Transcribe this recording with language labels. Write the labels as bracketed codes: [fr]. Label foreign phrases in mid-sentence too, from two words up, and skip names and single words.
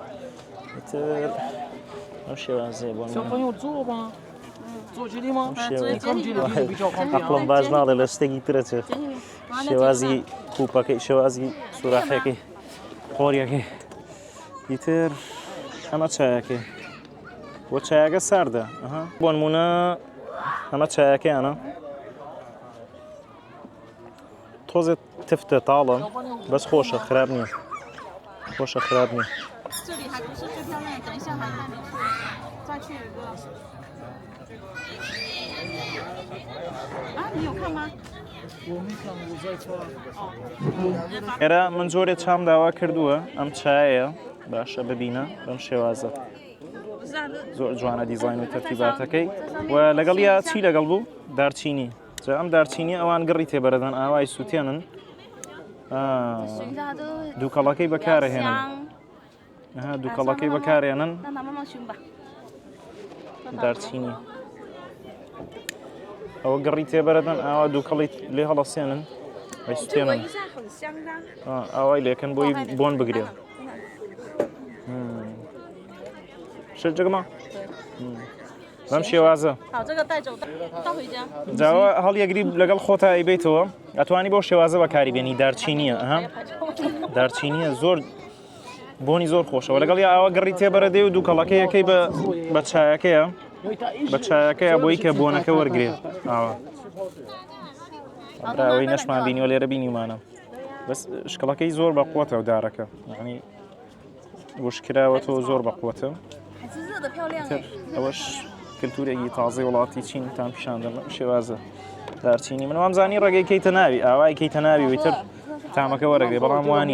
[ckb] ئەم شێوازەیە بۆ عەقڵم باش ناڵێ لە شتێکی ترە چێت شێوازی کوپەکەی شێوازی سوراحەکەی قۆریەکەی ئیتر ئەمە چایەکەی بۆ چایەکە ساردە بۆ نمونە ئەمە چایەکەیانە تۆزێت تفتە تاڵە بەس خۆشە خراپ نییە خۆشە خراپ نییە [zh] 这里还不是最漂亮的，等一下还带你去，再去一个。啊，你有看吗？我没看，我在车。 [ckb] ئێرە من زۆرێت چام داوا کردووە ئەم چایە باشە ببینە بەم شێوازە زۆر جوانە دیزاین و تەرتیباتەکەی و لەگەڵ یا چی لەگەڵ بوو دارچینی ئەم دارچینی ئەوان گڕی تێبەرەدەن ئاوای سووتێنن دووکەڵەکەی بەکارەهێنن دووکەڵەکەی بەکارێنن دارچینی ئەوە گڕی تێبەرەدەن ئاوا دووکەڵی لێ هەڵەسێنن ئەیسووتێنن ئاوای لێکن بۆی بۆن بگرێت شجگما بەم شێوازە [zh] 好，这个带走，带回家。 [ckb] جاوە هەڵیەگری لەگەڵ خۆتا ئەیبێتەوە ئەتوانی بۆ شێوازە بەکاری دارچینیە دارچینیە زۆر بۆنی زۆر خۆشەوە لەگەڵ یا ئاوە گەڕی تێبەرە دێ و دووکەڵەکەیەکەی بە چایەکەیە بە چایەکەیە بۆی کە بۆنەکە وەرگێت ئاوە ئەوەی نەشمان بینیوە لێرە بینیمانە بەس شکڵەکەی زۆر بە قووەتە و دارەکە یعنی وشکراوەتەوە زۆر بە قووەتە [zh] 还是热的漂亮哎。 [ckb] ئەوەش کللتورێکی تازەی وڵاتی چین تام پیشاندن شێوازە دارچینی من وامزانی ڕێگەی کەیتە ناوی ئاوای کەیتە ناوی ویتر تامەکە وەرەگرێ بەڵام وانە